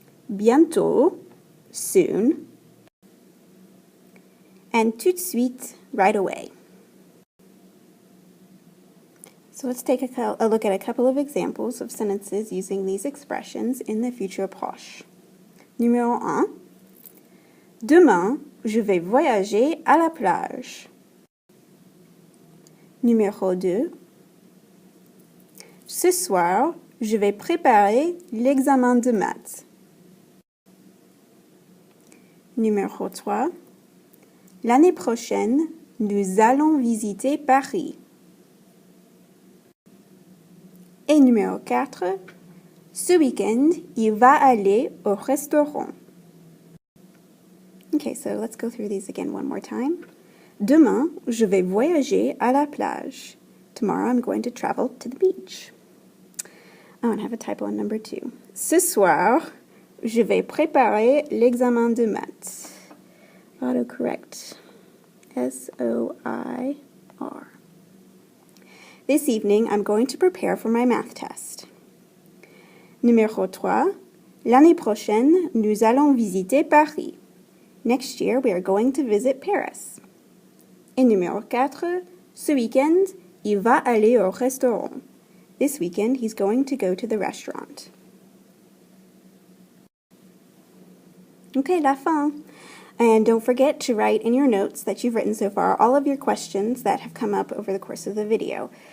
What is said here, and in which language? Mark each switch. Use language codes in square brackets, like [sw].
[fr] Bientôt, soon. [en] And [fr] tout de suite, [en] right away. So let's take a look at a couple of examples of sentences using these expressions in the futur proche. [fr] Numéro 1. Demain, je vais voyager à la plage. Numéro 2. Ce soir, je vais préparer l'examen de maths. Numéro 3. L'année prochaine, nous allons visiter Paris. Et numéro 4, ce week-end, il va aller au restaurant. [en] Okay, so let's go through these again one more time. [fr] Demain, je vais voyager à la plage. [en] Tomorrow, I'm going to travel to the beach. Oh, and I have a typo on number 2. [fr] Ce soir, je vais préparer l'examen de maths. [en] Autocorrect. S-O-I-R. This evening, I'm going to prepare for my math test. [fr] Numéro 3. L'année prochaine, nous allons visiter Paris. [en] Next year, we are going to visit Paris. [fr] Et numéro 4. Ce week-end, il va aller au restaurant. [en] This weekend, he's going to go to the restaurant. Okay, [fr] la fin. [en] And don't forget to write in your notes that you've written so far all of your questions that have come up over the course of the video.